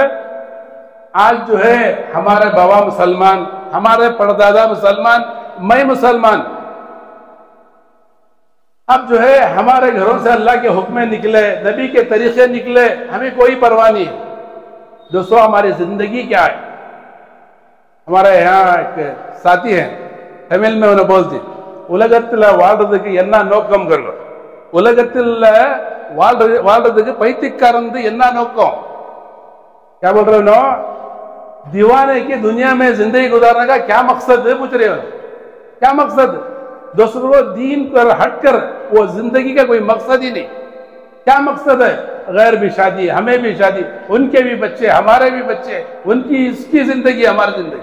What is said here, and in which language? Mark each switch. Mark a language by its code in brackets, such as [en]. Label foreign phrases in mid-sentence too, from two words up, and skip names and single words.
[ur] آج جو ہے ہمارے بابا مسلمان, ہمارے پردادا مسلمان, میں مسلمان, اب جو ہے ہمارے گھروں سے اللہ کے حکمیں نکلے، نبی کے طریقے نکلے، ہمیں کوئی پرواہ نہیں ہے۔ دوستو ہماری زندگی کیا ہے؟ ہمارے یہاں ایک ساتھی ہیں، تمل میں انہیں بولتی [ta] உலகத்துல வாழ்றதுக்கு என்ன நோக்கம் கருங்க, உலகத்தில் வாழ்றதுக்கு பைத்தியக்காரன் என்ன நோக்கம்? [ur] کیا بول رہے ہو? دیوانے کی دنیا میں زندگی گزارنے کا کیا مقصد ہے پوچھ رہے ہو? کیا مقصد? دوسروں دین پر ہٹ کر وہ زندگی کا کوئی مقصد ہی نہیں. کیا مقصد ہے? غیر بھی شادی، ہمیں بھی شادی، ان کے بھی بچے، ہمارے بھی بچے، ان کی اس کی زندگی، ہماری زندگی.